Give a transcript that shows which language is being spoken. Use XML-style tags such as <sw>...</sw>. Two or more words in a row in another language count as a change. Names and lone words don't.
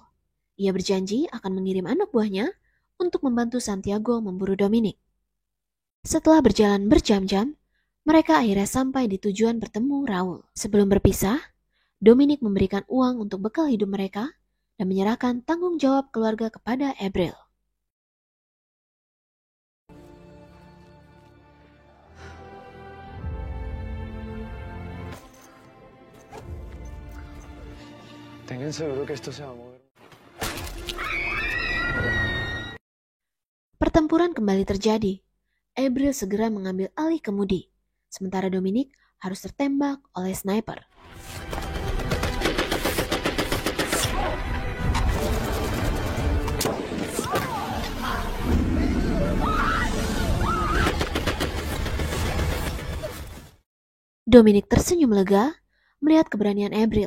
<id>Ia berjanji akan mengirim anak buahnya untuk membantu Santiago memburu Dominic. Setelah berjalan berjam-jam, mereka akhirnya sampai di tujuan bertemu Raul. Sebelum berpisah, Dominic memberikan uang untuk bekal hidup mereka dan menyerahkan tanggung jawab keluarga kepada April.</id> <es>Tengan seguro que esto se va a mover.</es> <id>Pertempuran kembali terjadi. April segera mengambil alih kemudi, sementara Dominic harus tertembak oleh sniper. Dominic tersenyum lega melihat keberanian April.</id>